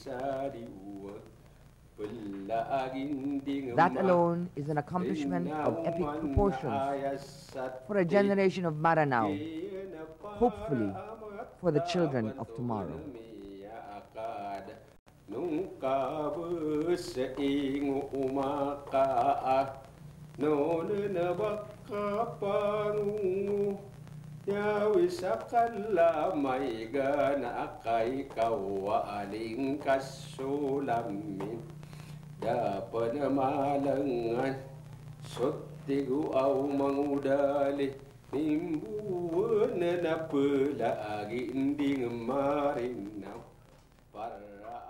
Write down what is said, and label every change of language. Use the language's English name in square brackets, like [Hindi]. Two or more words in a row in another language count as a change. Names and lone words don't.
[English] That alone is an accomplishment of epic proportions for a generation of Maranao, hopefully for the children of tomorrow. [Maranao] nung kabeseing umakaat no na bakapangungu yawi sakala may gana kay kawaling kasulamin dapat na malangan sotigu aw mangudali nimbuan na napelagi inding Maranao para